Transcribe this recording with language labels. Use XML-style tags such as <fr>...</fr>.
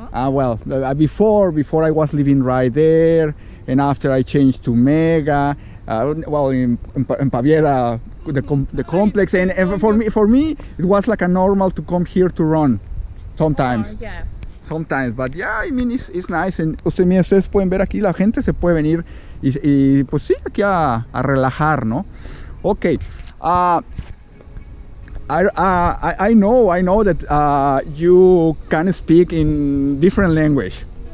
<en>Before I was living right there, and after I changed to Mega. In Paviera, the complex, and for me it was like a normal to come here to run sometimes. Sometimes, but yeah, I mean it's nice.</en> <es>And ustedes pueden ver aquí, la gente se puede venir y pues sí, aquí a relajar, ¿no?</es> <en>Okay. I know that you can speak in different language.</en>